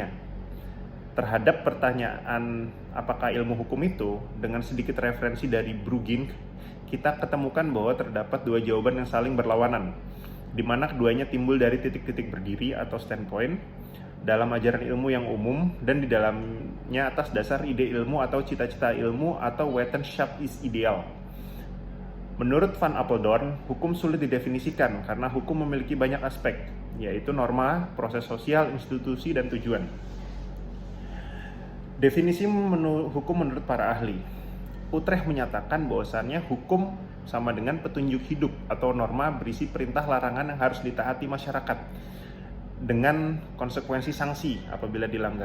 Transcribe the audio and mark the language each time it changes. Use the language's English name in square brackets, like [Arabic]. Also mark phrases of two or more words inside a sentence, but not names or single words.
[Indonesian] Terhadap pertanyaan apakah ilmu hukum itu, dengan sedikit referensi dari Brugink, kita ketemukan bahwa terdapat dua jawaban yang saling berlawanan, di mana keduanya timbul dari titik-titik berdiri atau standpoint dalam ajaran ilmu yang umum dan di dalamnya atas dasar ide ilmu atau cita-cita ilmu atau [Dutch] wetenschap is ideal. [Indonesian] Menurut Van Apeldoorn, hukum sulit didefinisikan karena hukum memiliki banyak aspek, yaitu norma, proses sosial, institusi, dan tujuan. Definisi hukum menurut para ahli. Utrecht menyatakan bahwasannya hukum sama dengan petunjuk hidup atau norma berisi perintah larangan yang harus ditaati masyarakat dengan konsekuensi sanksi apabila dilanggar.